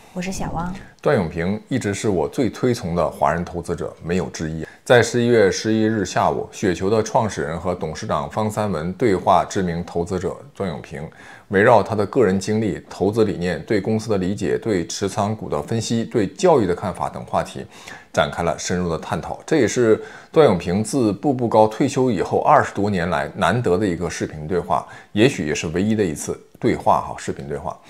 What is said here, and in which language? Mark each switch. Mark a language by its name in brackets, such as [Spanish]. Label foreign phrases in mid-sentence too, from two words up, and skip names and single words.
[Chinese] 我是小汪。段永平一直是我最推崇的华人投資者，沒有之一。在11月11日下午，雪球的創始人和董事長方三文對話知名投資者段永平，圍繞他的個人經歷、投資理念、對公司的理解、對持倉股的分析、對教育的看法等話題，展開了深入的探討。這也是段永平自步步高退休以後20多年來難得的一個視頻對話，也許也是唯一的一次对话视頻對話。